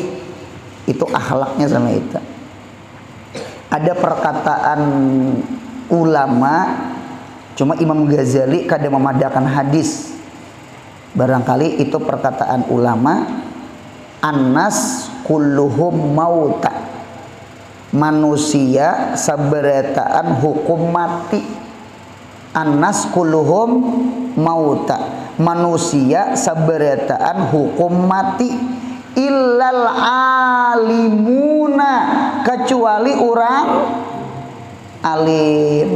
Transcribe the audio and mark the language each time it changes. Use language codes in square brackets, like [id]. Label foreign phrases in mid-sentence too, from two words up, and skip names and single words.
[id] Itu akhlaknya sama itu. [bjn] Ada perkataan ulama, cuma Imam Ghazali kada memadakan hadis. [id] Barangkali itu perkataan ulama, [ar] الناس كلهم موتى, [bjn] manusia sabarataan hukum mati. [ar] الناس كلهم موتى, [bjn] manusia sabarataan hukum mati. [ar] إلا العالمون, [id] kecuali orang alim.